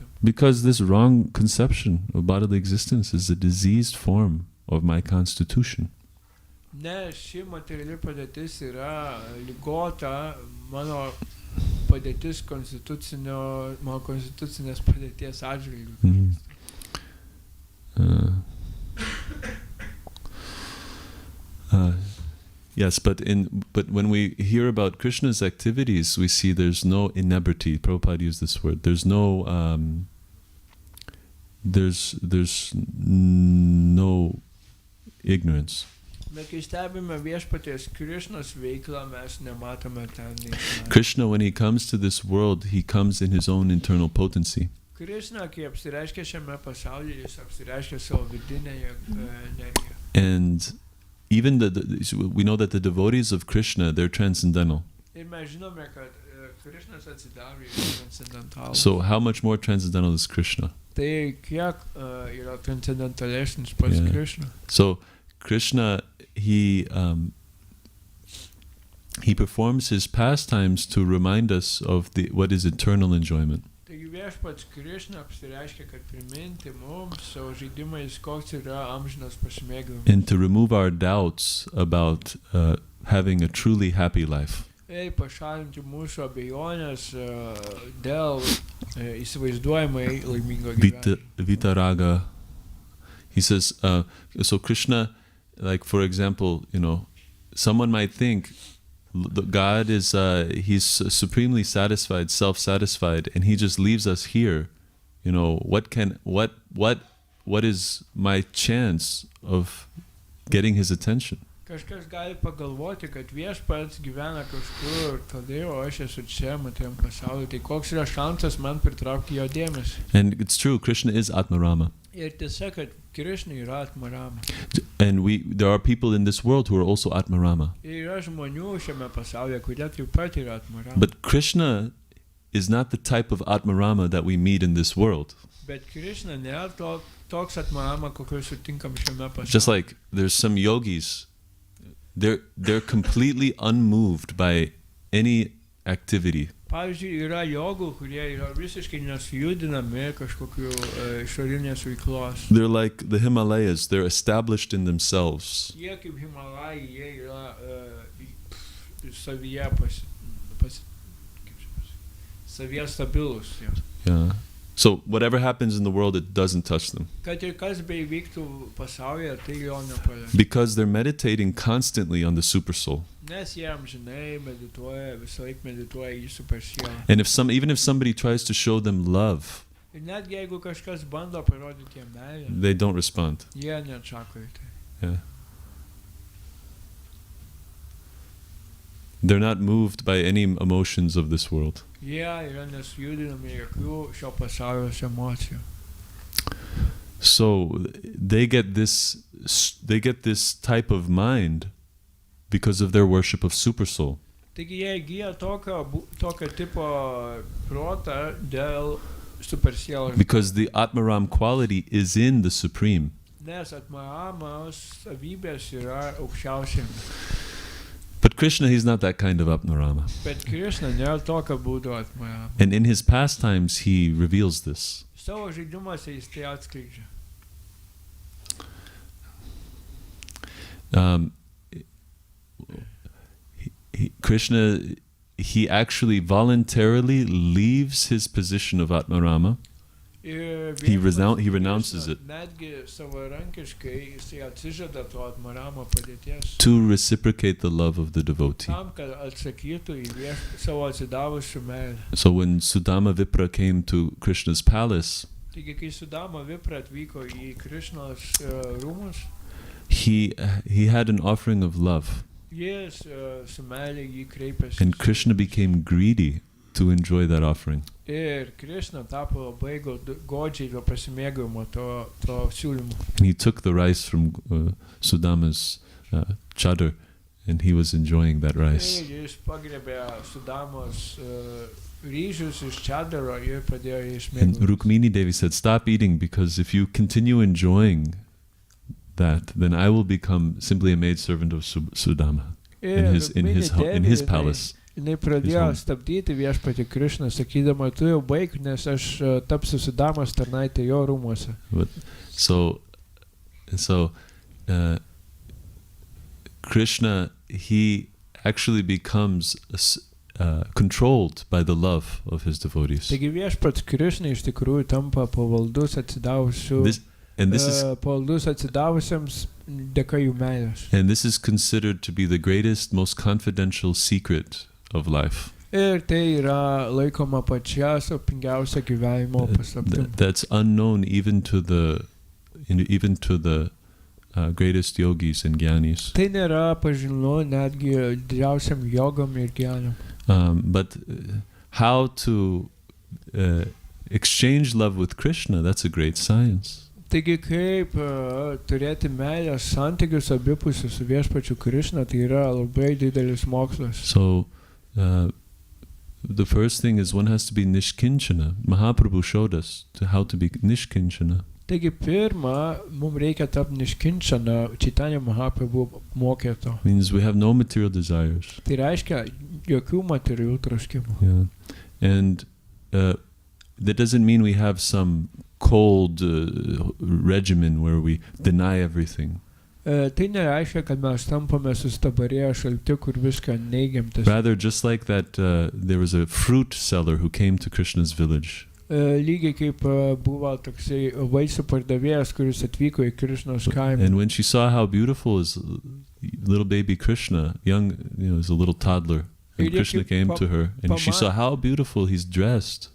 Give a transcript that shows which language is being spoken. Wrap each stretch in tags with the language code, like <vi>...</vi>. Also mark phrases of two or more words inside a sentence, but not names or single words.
<en>Because this wrong conception of bodily existence is a diseased form of my constitution.</en> <lt>Ne, ši materiali padėtis yra ligota mano padėtis mano konstitucinės padėties atžvilgiu.</lt> <en>Yes, but when we hear about Krishna's activities, we see there's no inebriety. Prabhupada used this word. There's no no ignorance.</en> <lt>Bet kai stebime viešpaties Krišnos veiklą, mes nematome ten nei.</lt> <en>Krishna, when he comes to this world, he comes in his own internal potency.</en> <lt>Krishna, kai apsireiškia šiame pasaulyje, jis apsireiškia savo vidinę energiją.</lt> <en>And even we know that the devotees of Krishna, they're transcendental.</en> <lt>Ir mes žinome, kad Krišnas atsidaro yra transcendentalus.</lt> <en>So how much more transcendental is Krishna?</en> <lt>Tai kiek yra transcendentalesnis pats Krišna.</lt> <en>So Krishna, he performs his pastimes to remind us of what is eternal enjoyment.</en> <lt>Taigi viešpats Krišna apsireiškia, kad priminti mums savo žaidimais, koks yra amžinas pasimėgavimas.</lt> <en>And to remove our doubts about having a truly happy life.</en> <lt>Pašalinti mūsų abejonės dėl įsivaizduojamai laimingo gyvenimo.</lt> <en>Vitaraga. He says, so Krishna, like for example, someone might think God is, he's supremely satisfied, self-satisfied, and he just leaves us here. What is my chance of getting his attention?</en> <lt>Kažkas gali pagalvoti, kad viešpats gyvena kažkur toli, o aš esu čia, matėm pasaulį. Tai koks yra šansas man pritraukti jo dėmesį?</lt> <en>And it's true, Krishna is Atmarama.</en> <lt>Ir tiesa, kad Krishna yra Atmarama.</lt> <en>And there are people in this world who are also Atmarama.</en> <lt>Ir yra žmonių šiame pasaulyje, kurie taip pat yra Atmarama.</lt> <en>But Krishna is not the type of Atmarama that we meet in this world.</en> <lt>Bet Krishna nėra toks Atmarama, kokio sutinkam šiame pasaulyje.</lt> <en>Just like there's some yogis, they're completely unmoved by any activity.</en> <lt>Pavyzdžiui, yra jogų, kurie yra visiškai nesujudinami kažkokiu išorinės veiklos.</lt> <en>They're like the Himalayas, they're established in themselves.</en> <lt>Jie kaip Himalajai, jie yra savyje stabilus.</lt> <en>Yeah. So whatever happens in the world, it doesn't touch them.</en> <lt>Kad ir kas beįvyktų pasaulyje, tai jo nepaliečia.</lt> <en>Because they're meditating constantly on the super soul.</en> <lt>Nes jie amžinai medituoja, visąlaik medituoja į super sielą.</lt> <en>And even if somebody tries to show them love,</en> <lt>Ir netgi jeigu kažkas bando parodyti jiem meilę,</lt> <en>they don't respond.</en> <lt>jie neatsako į tai.</lt> <en>Yeah. They're not moved by any emotions of this world.</en> <lt>Jie yra nesujudinami jokių šio pasaulio emocijų.</lt> <en>So they get this type of mind because of their worship of super soul.</en> <lt>Taigi jie įgyja tokio tipo protą dėl super sielos.</lt> <en>Because the Atmaram quality is in the supreme.</en> <lt>Nes Atmaramos savybės yra aukščiausiame.</lt> <en>But Krishna, he's not that kind of Atmarama.</en> <lt>Bet Krishna nėra tokio būdo Atmarama.</lt> <en>And in his pastimes, he reveals this.</en> <lt>Savo žaidimuose jis tai atskleidžia.</lt> <en>Krishna, he actually voluntarily leaves his position of Atmarama. He renounces it to reciprocate the love of the devotee. So when Sudama Vipra came to Krishna's palace, he had an offering of love. And Krishna became greedy to enjoy that offering.</en> <lt>Ir Krishna tapo labai godžiai to pasimėgavimo to siūlymo.</lt> <en>He took the rice from Sudama's chadar and he was enjoying that rice.</en> <lt>Jis pagriebė Sudamos ryžius iš čadaro ir pradėjo jais</lt> <en>And</en> <lt>mėgautis.</lt> <en>Rukmini Devi said, stop eating, because if you continue enjoying that, then I will become simply a maidservant of Sudama in his Rukmini palace.</en> <lt>Jinai pradėjo</lt> <en>home.</en> <lt>stabdyti viešpatį Krišną, sakydama, tu jau baig, nes aš tapsiu Sudamos tarnaitė jo rūmuose.</lt> <en>But so Krishna, he actually becomes controlled by the love of his devotees.</en> <lt>Taigi viešpats Krišna iš tikrųjų tampa pavaldus atsidavusiems dėka jų meilės.</lt> <en>And this is considered to be the greatest, most confidential secret of life.</en> <lt>Ir tai yra laikoma pačia slaptingiausia gyvenimo paslaptim.</lt> <en>That's unknown even to the greatest yogis and gyanis.</en> <lt>Tai nėra pažinu netgi didžiausiam jogam ir gyaniam.</lt> <en>But how to exchange love with Krishna, that's a great science.</en> <lt>Taigi kaip turėti meilės santykius abipusius su viešpačiu Krišna, tai yra labai didelis mokslas.</lt> <en>So the first thing is one has to be nishkinchana. Mahaprabhu showed us how to be nishkinchana.</en> <lt>Taigi pirma, mums reikia tapti niškinčana, Chaitanya Mahaprabhu mokė to.</lt> <en>Means we have no material desires.</en> <lt>Tai reiškia jokių materialių troškimų.</lt> <en>Yeah. And that doesn't mean we have some cold regimen where we deny everything.</en> <lt>Tai nereiškia, kad mes tampame sustabarėję šalti, kur viską neigiam.</lt> <en>Rather, just like that, there was a fruit seller who came to Krishna's village.</en> <lt>Lygiai kaip buvo toksai vaisių pardavėjas, kuris atvyko į Krišnos kaimą.</lt> <en>And when she saw how beautiful his little baby Krishna, young, as a little toddler, and Krishna came to her, and she saw how beautiful he's dressed.</en>